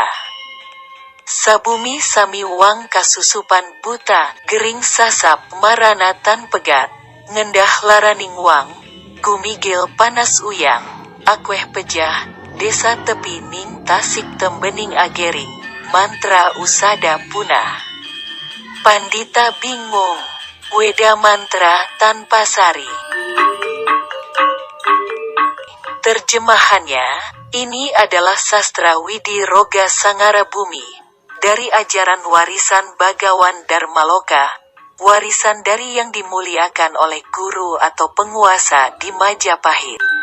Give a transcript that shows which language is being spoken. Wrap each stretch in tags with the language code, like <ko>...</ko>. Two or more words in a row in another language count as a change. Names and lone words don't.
<kaw>Sabumi sami wang kasusupan buta, gering sasap marana tan pegat, ngendah laraning wang, gumigil panas uyang, akweh pejah, desa tepi ning tasik tembening agering, mantra usada punah. Pandita bingung, weda mantra tanpa sari.</kaw> <id>Terjemahannya, ini adalah sastra Widi Roga Sangara Bumi, dari ajaran warisan Bagawan Dharmaloka, warisan dari yang dimuliakan oleh guru atau penguasa di Majapahit.</id>